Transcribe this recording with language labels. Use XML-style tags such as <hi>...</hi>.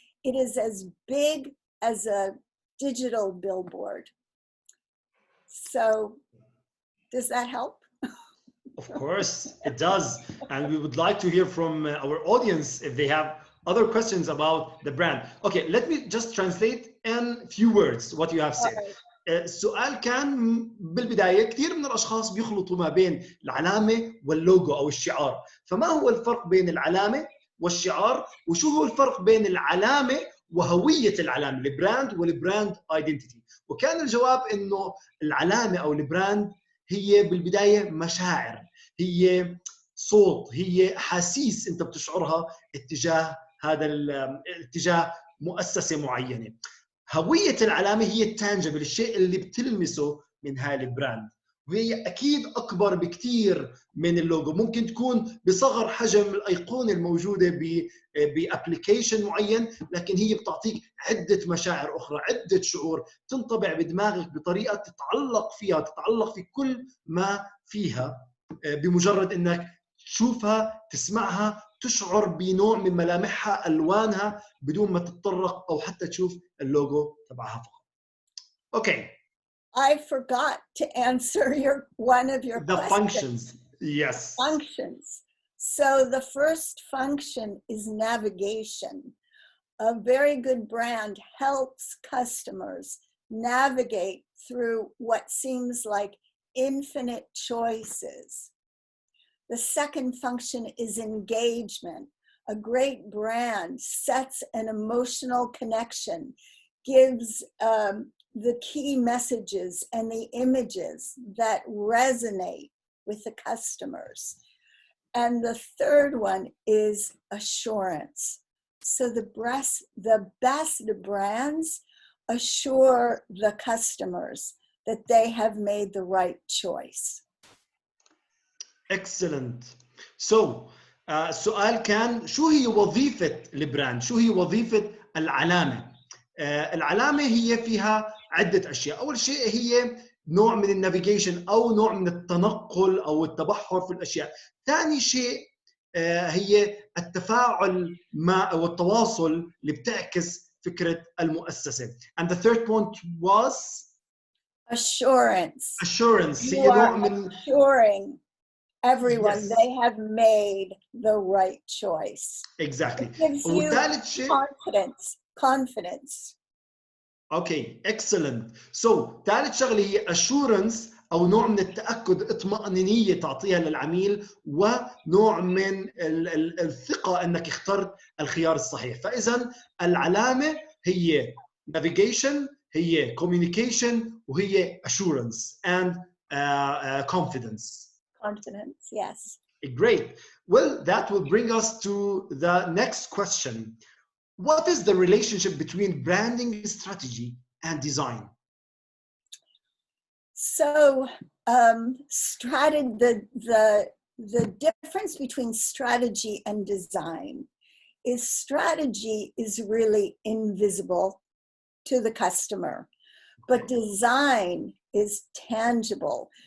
<en>It is as big as a digital billboard. So, does that help? Of course, it does. And we would like to hear from our audience if they have other questions about the brand. Okay, let me just translate in few words what you have said.</en> <ar>السؤال كان بالبداية كثير من الأشخاص بيخلطوا ما بين العلامة واللوجو أو الشعار. فما هو الفرق بين العلامة والشعار؟ وشو هو الفرق بين العلامة وهوية العلامة، البراند والبراند ايدنتيتي؟ وكان الجواب إنه العلامة أو البراند هي بالبداية مشاعر، هي صوت، هي أحاسيس أنت بتشعرها اتجاه اتجاه مؤسسة معينة. هوية العلامة هي التانجبل، الشيء اللي بتلمسه من هاي البراند، وهي أكيد أكبر بكتير من اللوجو. ممكن تكون بصغر حجم الأيقونة الموجودة بأبليكيشن معين، لكن هي بتعطيك عدة مشاعر أخرى، عدة شعور تنطبع بدماغك بطريقة تتعلق فيها، تتعلق في كل ما فيها بمجرد أنك تشوفها، تسمعها، تشعر بنوع من ملامحها، ألوانها، بدون ما تتطرق أو حتى تشوف اللوجو تبعها فقط.</ar> <en>Okay. I forgot to answer one of your The questions. functions, yes. Functions. So the first function is navigation. A very good brand helps customers navigate through what seems like infinite choices. The second function is engagement. A great brand sets an emotional connection, gives the key messages and the images that resonate with the customers. And the third one is assurance. So the best brands assure the customers that they have made the right choice. Excellent.</en> <ar>So السؤال كان شو هي وظيفة البراند؟ شو هي وظيفة العلامة؟ العلامة هي فيها عدة أشياء. أول شيء هي نوع من النافيجيشن أو نوع من التنقل أو التبحر في الأشياء. ثاني شيء هي التفاعل مع أو التواصل اللي بتعكس فكرة المؤسسة.</ar> <en>And the third point was assurance. Assurance. You are assuring everyone they have made the right choice. Exactly. It gives you confidence. Okay, excellent.</en> <ar>So ثالث شغله هي assurance أو نوع من التأكد، اطمئنانية تعطيها للعميل، ونوع من الثقة أنك اخترت الخيار الصحيح. فإذا العلامة هي navigation، هي communication، وهي</ar> <en>assurance and confidence. Confidence, yes. Great. Well, that will bring us to the next question. What is the relationship between branding strategy and design? So, the difference between strategy and design is strategy is really invisible to the customer, but design is tangible.</en>